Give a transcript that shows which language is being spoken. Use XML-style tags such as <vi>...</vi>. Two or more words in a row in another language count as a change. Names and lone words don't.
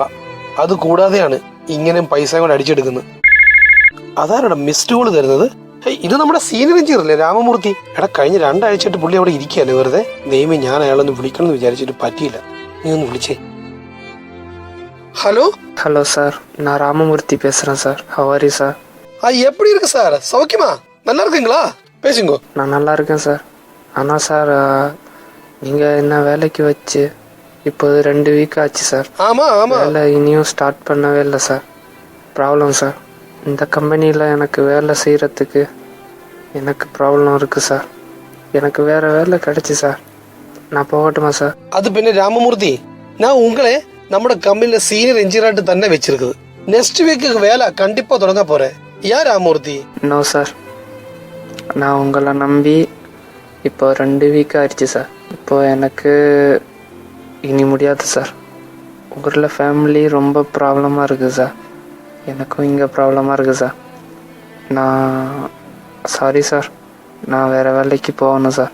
<ml>അത് കൂടാതെയാണ് ഇങ്ങനെ പൈസ കൊണ്ട് അടിച്ചെടുക്കുന്നത്. അതാരടാ മിസ്ഡ് കോൾ തരുന്നത്? ഇത് നമ്മുടെ സീനിയർ എഞ്ചിനീയർ അല്ലേ, രാമമൂർത്തി. കഴിഞ്ഞ 2 ആഴ്ചയായിട്ട് പുള്ളി അവിടെ ഇരിക്കുകയല്ലേ വെറുതെ. ദൈവമേ, ഞാൻ അയാളൊന്ന് വിളിക്കണം എന്ന് വിചാരിച്ചിട്ട് പറ്റിയില്ല. നീ ഒന്ന് വിളിച്ചേ. ഹലോ</ml> <ta>ஹலோ சார், நான் ராமமூர்த்தி பேசுகிறேன் சார்.</ta> <en>how are you</en> <ta>சார்? எப்படி இருக்கு சார்? சௌக்கியமா? நல்லா இருக்குங்களா? பேசுங்க. நான் நல்லா இருக்கேன் சார். ஆனால் சார், நீங்கள் என்ன வேலைக்கு வச்சு இப்போது 2 வீக் ஆச்சு சார். வேலை இனியும் ஸ்டார்ட் பண்ணவே இல்லை சார். ப்ராப்ளம் சார். இந்த கம்பெனியில் எனக்கு வேலை செய்கிறதுக்கு எனக்கு ப்ராப்ளம் இருக்குது சார். எனக்கு வேறு வேலை கிடைச்சி சார். நான் போகட்டுமா சார்? அது பின்ன ராமமூர்த்தி, நான் உங்களே</ta> <ml>നമ്മുടെ കമ്പനിയിലെ സീനിയർ എഞ്ചിനീയറായിട്ട് തന്നെ വെച്ചിരിക്കുന്നത്.</ml> <en>next week</en> <ml>വേല കണ്ടിപ്പാ തുടങ്ങാൻ പോരെ. യാ രാമമൂർത്തി?</ml> <ta>நோ சார், நான் உங்களை நம்பி இப்போ 2 வீக் ஆயிடுச்சு சார். இப்போ எனக்கு இனி முடியாது சார். உங்களில் ஃபேமிலி ரொம்ப ப்ராப்ளமாக இருக்குது சார். எனக்கும் இங்கே ப்ராப்ளமாக இருக்குது சார். நான் சாரி சார், நான் வேறு வேலைக்கு போகணும் சார்.</ta>